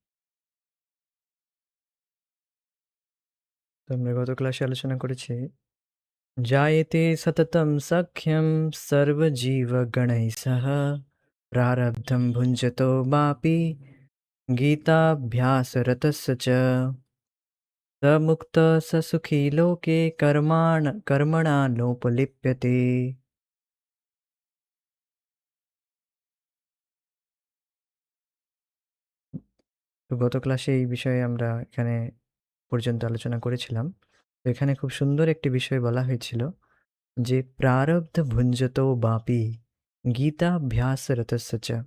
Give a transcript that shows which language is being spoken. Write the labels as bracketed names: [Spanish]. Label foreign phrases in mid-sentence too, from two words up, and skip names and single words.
[Bangla] তো আমরা গত ক্লাসে আলোচনা করেছি [Sanskrit] জায়েতে সততম সখ্যম সর্বজীবগণৈঃ সহ প্রারব্ধম ভুঞ্জতো মাপি গীতাভ্যাসরতস্য চ स मुक्तः स सुखी लोके कर्मणा नोपलिप्यते। [Bangla] তো গত ক্লাসে এই বিষয়ে আমরা এখানে পর্যন্ত আলোচনা করেছিলাম। তো এখানে খুব সুন্দর একটি বিষয় বলা হয়েছিল যে [Sanskrit] প্রারব্ধ ভুঞ্জতো বাপি গীতাভ্যাসরতস্য চ।